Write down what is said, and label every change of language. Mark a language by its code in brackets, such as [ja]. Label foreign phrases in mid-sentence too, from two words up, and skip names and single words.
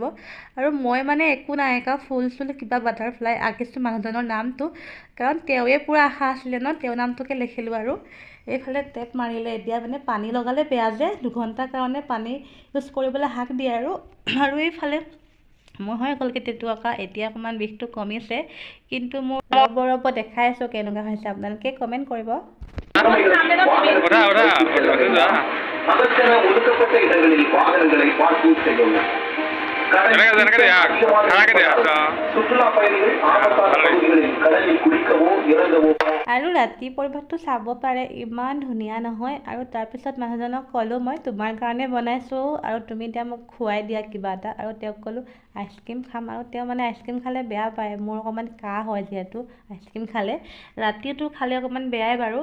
[as] আৰু মই মানে একো নাই আঁকা, ফুল চুল কিবা বাটাৰফ্লাই আঁকিছোঁ মানুহজনৰ নামটো, কাৰণ তেওঁৱে পূৰা আশা আছিলে ন, তেওঁৰ নামটোকে লিখিলোঁ। আৰু এইফালে টেপ মাৰিলে, এতিয়া মানে পানী লগালে বেয়া যে, দুঘণ্টাৰ কাৰণে পানী ইউজ কৰিবলৈ হাক দিয়ে। আৰু এইফালে মই হৈ গ'লগৈ টেটু আঁকা, এতিয়া অকণমান বিষটো কমিছে, কিন্তু মোৰ অলপ দেখাই আছোঁ কেনেকুৱা হৈছে, আপোনালোকে কমেণ্ট কৰিব। [ta] ஒதுக்கப்பட்ட இடங்களில் வாகனங்களை பார்க்கிங் செய்யவும். சுற்றுலா பயணிகள் ஆபத்தான பகுதிகளில் கடலில் குளிக்கவோ இறங்கவோ. [as] আৰু ৰাতি পৰিৱেশটো চাব পাৰে, ইমান ধুনীয়া নহয়। আৰু তাৰপিছত মানুহজনক ক'লোঁ মই তোমাৰ কাৰণে বনাইছোঁ, আৰু তুমি এতিয়া মোক খুৱাই দিয়া কিবা এটা। আৰু তেওঁক ক'লোঁ আইচক্ৰীম খাম, আৰু তেওঁ মানে আইচক্ৰীম খালে বেয়া পায়, মোৰ অকণমান কাহ হয় যিহেতু আইচক্ৰীম খালে, ৰাতিটো খালে অকণমান বেয়াই বাৰু।